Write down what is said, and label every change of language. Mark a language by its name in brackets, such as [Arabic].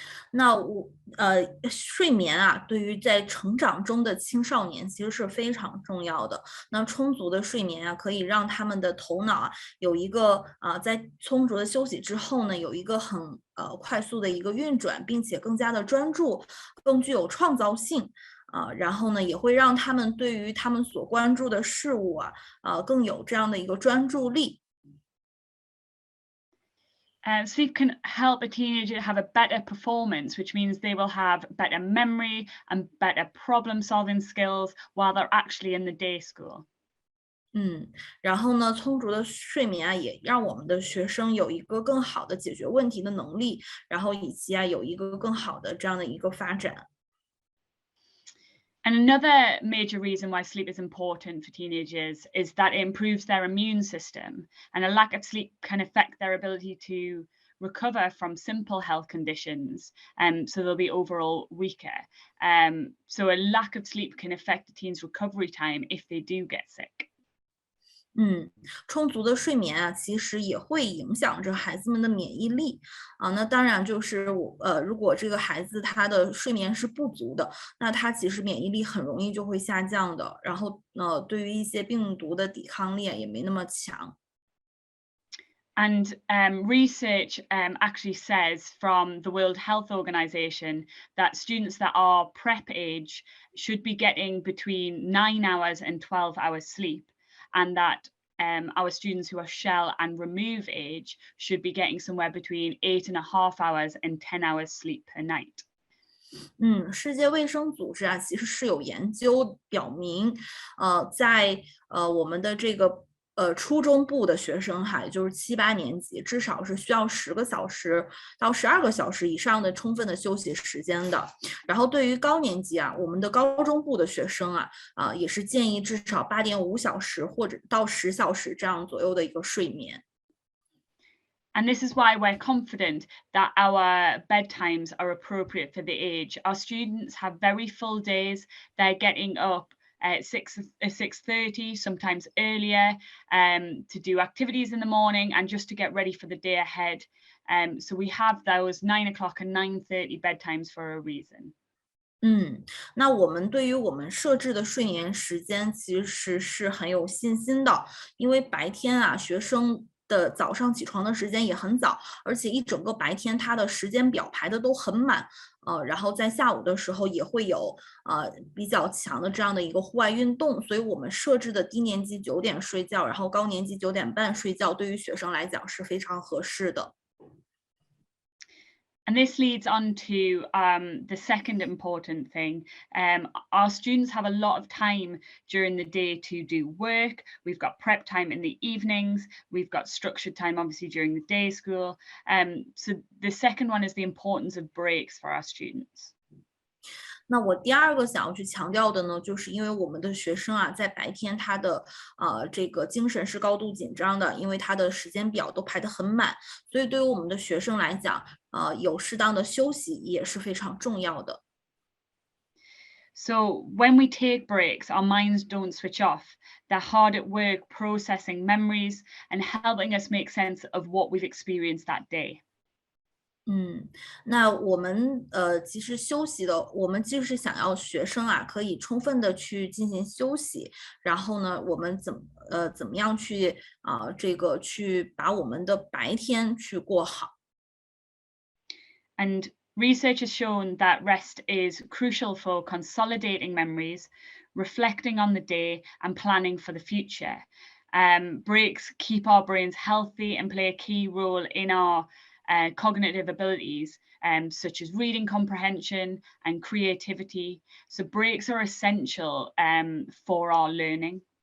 [Chinese] 那睡眠啊，对于在成长中的青少年其实是非常重要的。那充足的睡眠啊，可以让他们的头脑啊有一个在充足的休息之后呢，有一个很快速的一个运转，并且更加的专注，更具有创造性。然后呢，也会让他们对于他们所关注的事物啊，更有这样的一个专注力。 [English] Sleep can help a teenager have a better performance, which means they will have better memory and better problem-solving skills while they're actually in the day school. [Chinese] 然后呢，充足的睡眠啊，也让我们的学生有一个更好的解决问题的能力，然后以及有一个更好的这样的一个发展。 [English] And another major reason why sleep is important for teenagers is that it improves their immune system, and a lack of sleep can affect their ability to recover from simple health conditions, so they'll be overall weaker. So a lack of sleep can affect a teen's recovery time if they do get sick. [Chinese] 充足的睡眠啊，其实也会影响着孩子们的免疫力那当然就是如果这个孩子他的睡眠是不足的，那他其实免疫力很容易就会下降的，然后对于一些病毒的抵抗力也没那么强。 [English] And research actually says from the World Health Organization that students that are prep age should be getting between 9 hours and 12 hours sleep, and that our students who are shell and remove age should be getting somewhere between 8.5 hours and 10 hours sleep per night. [Chinese] 世界卫生组织啊，其实是有研究表明，在我们的这个初中部的学生哈，也就是7、8年级，至少是需要10个小时到12个小时以上的充分的休息时间的。然后对于高年级啊，我们的高中部的学生啊，也是建议至少8.5小时或者到10小时这样左右的一个睡眠。 [English] And this is why we're confident that our bedtimes are appropriate for the age. Our students have very full days. They're getting up at 6:30, sometimes earlier, to do activities in the morning and just to get ready for the day ahead. So we have those 9 o'clock and 9:30 bedtimes for a reason. [Chinese] 那我们对于我们设置的睡眠时间其实是很有信心的，因为白天啊，学生的早上起床的时间也很早，而且一整个白天他的时间表排的都很满，然后在下午的时候也会有比较强的这样的一个户外运动，所以我们设置的低年级9点睡觉，然后高年级9点半睡觉，对于学生来讲是非常合适的。 [English] And this leads on to the second important thing. Our students have a lot of time during the day to do work. We've got prep time in the evenings. We've got structured time, obviously, during the day school. So the second one is the importance of breaks for our students. [Chinese] 那我第二个想要去强调的呢，就是因为我们的学生啊，在白天他的这个精神是高度紧张的，因为他的时间表都排得很满，所以对于我们的学生来讲，有适当的休息也是非常重要的。 [English] So when we take breaks, our minds don't switch off. They're hard at work processing memories and helping us make sense of what we've experienced that day. [Chinese] 那我们其实休息的，我们就是想要学生啊，可以充分的去进行休息，然后呢，我们怎么样去这个去把我们的白天去过好。 [English] And research has shown that rest is crucial for consolidating memories, reflecting on the day, and planning for the future. Breaks keep our brains healthy and play a key role in our cognitive abilities, such as reading comprehension and creativity. So breaks are essential for our learning.